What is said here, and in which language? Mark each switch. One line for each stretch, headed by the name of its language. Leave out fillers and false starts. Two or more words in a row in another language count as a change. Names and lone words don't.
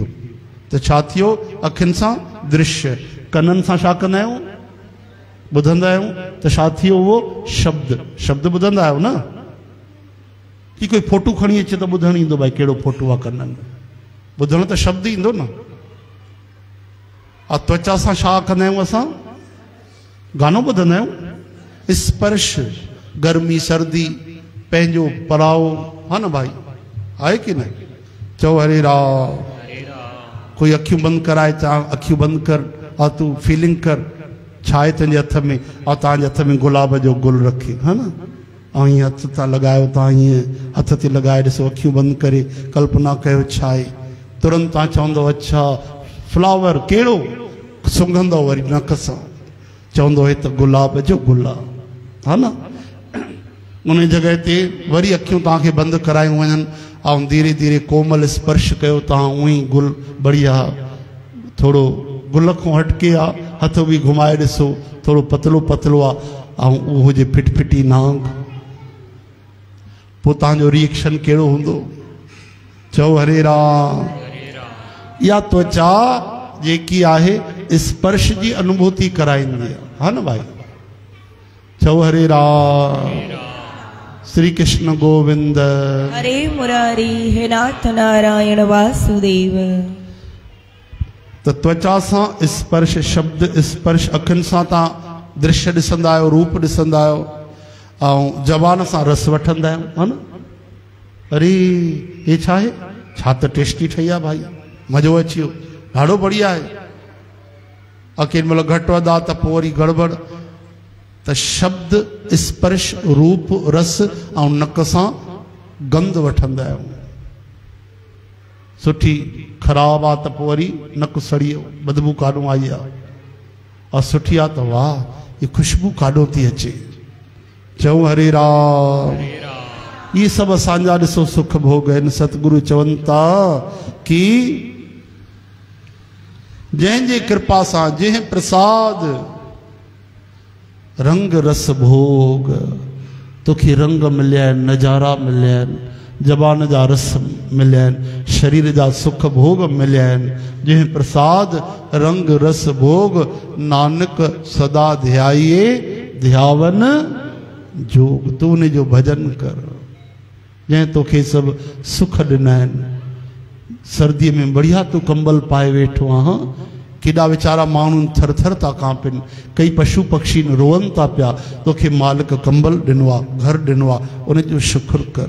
Sindhi: त छा थियो, अखियुनि सां दृश्य, कननि सां छा कंदा आहियूं, ॿुधंदा आहियूं, त छा थियो उहो शब्द, शब्द ॿुधंदा आहियो न। की कोई फोटू खणी अचे त ॿुधणु ईंदो, भाई कहिड़ो फोटू आहे कननि में, ॿुधणु त शब्द ईंदो न। और त्वचा सां छा कंदा आहियूं असां? गानो ॿुधंदा आहियूं, स्पर्श, गर्मी सर्दी, पंहिंजो पराओ, हा न भाई, आहे कि न? चओ हरे राम। कोई अखियूं बंदि कराए, चवां अखियूं बंदि कर और तू फीलिंग कर छा आहे तुंहिंजे हथ में, और तव्हांजे हथ में गुलाब जो गुल रखे, हा न, ऐं हीअं हथ था लॻायो, तव्हां हीअं हथ ते लॻाए ॾिसो, अखियूं बंदि करे कल्पना कयो छा आहे, तुरंत तव्हां चवंदो अच्छा फ्लावर कहिड़ो, सुंघंदो वरी नक सां, चवंदो हे त गुलाब जो गुल आहे, हा न। उन जॻह ते वरी अखियूं तव्हांखे बंदि करायूं वञनि ऐं धीरे धीरे कोमल स्पर्श कयो, तव्हां उअं ई गुल बढ़िया, थोरो गुल खां हटके आहे, हथ बि घुमाए ॾिसो, थोरो पतलो पतलो आहे, ऐं उहो हुजे फिटफिटी नांग, पोइ तव्हांजो रिएक्शन कहिड़ो हूंदो? चओ हरे राम। इहा त्वचा जेकी आहे स्पर्श जी अनुभूति कराईंदी आहे, हा न भाई। चओ हरे राम। श्री कृष्ण गोविंद हरे मुरारी, हे नाथ नारायण वासुदेव। तो त्वचा सां स्पर्श, शब्द स्पर्श, अखियुनि सां तव्हां दृश्य ॾिसंदा आहियो, रूप ॾिसंदा आहियो, ऐं ज़बान सां रस वठंदा आहियो, हा न। अरे हे छा आहे, छा त टेस्टी ठही आहे भाई, मज़ो अची वियो, ॾाढो बढ़िया आहे। केॾी महिल घटि वधि आहे त पोइ वरी गड़बड़। त शब्द स्पर्श रूप रस ऐं नक सां गंध वठंदा आहियूं, सुठी ख़राब आहे त पोइ वरी नक सड़ी वियो, बदबू काॾों आई आहे, और सुठी आहे त वाह
Hindi: ये खुशबू
Sindhi: काॾों थी अचे। चऊं हरे राम। ये सभु असांजा ॾिसो सुख भोग आहिनि। सतगुरु चवनि था कि जंहिंजे कृपा सां,
Punjabi: ਜਿਹ ਪ੍ਰਸਾਦਿ ਰੰਗ ਰਸ ਭੋਗ,
Sindhi: तोखे रंग मिलिया आहिनि, नज़ारा मिलिया आहिनि, ज़बान जा रस मिलिया आहिनि, शरीर जा सुख भोग मिलिया आहिनि।
Punjabi: ਜਿਹ ਪ੍ਰਸਾਦਿ ਰੰਗ ਰਸ ਭੋਗ ਨਾਨਕ ਸਦਾ ਧਿਆਈਐ ਧਿਆਵਨ ਜੋਗ।
Sindhi: तू उन जो भजन कर, जंहिं तोखे सभु सुख ॾिना आहिनि। सर्दीअ में बढ़िया तू कंबल पाए वेठो आहीं, केॾा वीचारा माण्हू थर थर था कांपनि, कई पशु पक्षी रोअनि था पिया, तोखे मालिक कंबल ॾिनो आहे, घर ॾिनो आहे, उनजो शुक्र कर।